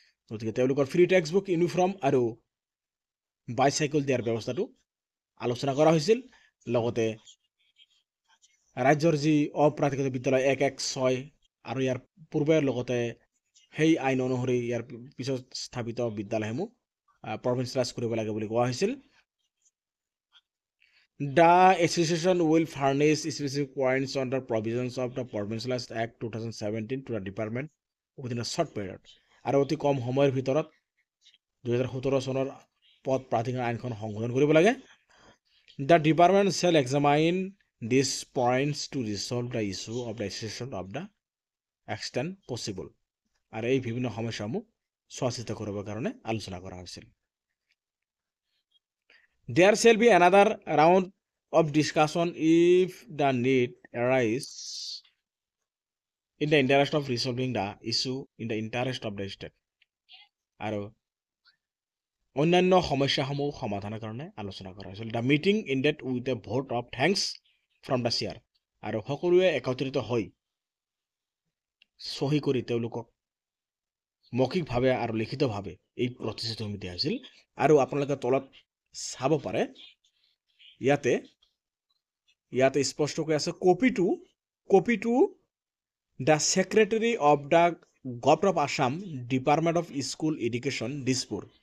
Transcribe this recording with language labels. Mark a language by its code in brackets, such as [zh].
[as] গতিকে তেওঁলোকৰ free textbook, uniform আৰু বাইচাইকেল দিয়াৰ ব্যৱস্থাটো আলোচনা কৰা হৈছিল। লগতে ৰাজ্যৰ যি অপ্ৰাধিকৃত বিদ্যালয় 1/1/6 আৰু ইয়াৰ পূৰ্বে লগতে সেই আইন অনুসৰি ইয়াৰ পিছত স্থাপিত বিদ্যালয়সমূহ প্ৰভিন্সিয়েলাইজ কৰিব লাগে বুলি কোৱা হৈছিল। [en] The association will furnish specific points on the provisions of the Provincialized Act 2017 to the department within a short period. [as] আৰু অতি কম সময়ৰ ভিতৰত 2017 চনৰ পদ প্ৰাধিকৰণ আইনখন সংশোধন কৰিব লাগে। [en] The department shall examine these points to resolve the issue of the association of the extent possible. [as] আৰু এই বিভিন্ন সমস্যাসমূহ চোৱা চিতা কৰিবৰ কাৰণে আলোচনা কৰা হৈছিল। [en] There shall be another round of discussion if the need arises in the interest of resolving the issue in the interest of the state. [as] আৰু অন্যান্য সমস্যাসমূহ সমাধানৰ কাৰণে আলোচনা কৰা হৈছিল। [en] The meeting ended with a vote of thanks from the chair. [as] আৰু সকলোৱে একত্ৰিত হৈ চহী কৰি তেওঁলোকক মৌখিকভাৱে আৰু লিখিতভাৱে এই প্ৰতিশ্ৰুতিসমূহ দিয়া হৈছিল। আৰু আপোনালোকে তলত চাব পাৰে, ইয়াতে স্পষ্টকৈ আছে [en] Copy to the secretary of the government of Assam department of school education Dispur.